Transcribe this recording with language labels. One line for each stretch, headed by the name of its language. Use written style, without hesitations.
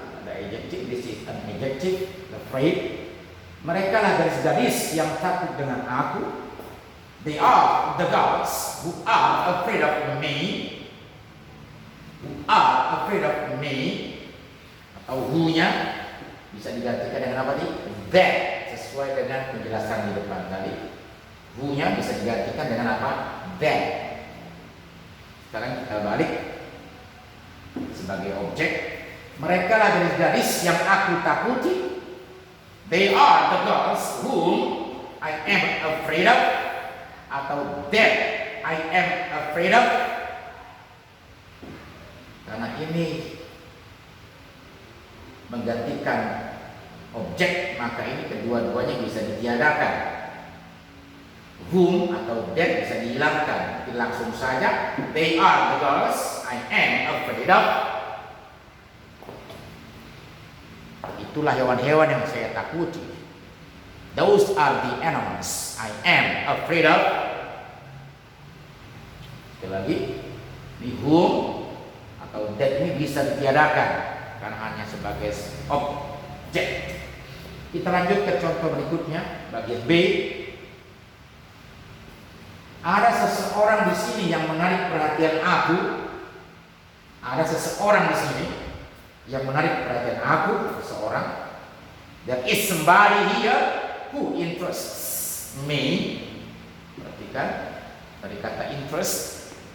Indonesian: Ada adjective,
English: this is an adjective, afraid.
Indonesian: Mereka lah gadis-gadis yang takut dengan aku.
English: They are the girls who are afraid of me. Who are afraid of me.
Indonesian: Atau who-nya bisa digantikan dengan apa tadi? That, sesuai dengan penjelasan di depan tadi. Who-nya bisa digantikan dengan apa? That. Sekarang kita balik sebagai objek. Mereka lah gadis-gadis yang aku takuti.
English: They are the girls whom I am afraid of. Atau that I am afraid of.
Indonesian: Karena ini menggantikan objek, maka ini kedua-duanya bisa ditiadakan.
English: Whom atau that
Indonesian: bisa dihilangkan. Jadi langsung saja,
English: they are the girls I am afraid of.
Indonesian: Itulah hewan-hewan yang saya takuti.
English: Those are the animals I am afraid of.
Indonesian: Sekali lagi, di whom atau that ini bisa ditiadakan karena hanya sebagai objek. Kita lanjut ke contoh berikutnya, bagian B. Ada seseorang di sini yang menarik perhatian aku. Ada seseorang di sini yang menarik perhatian aku, seseorang.
English: There is somebody here who interests me.
Indonesian: Perhatikan dari kata interests.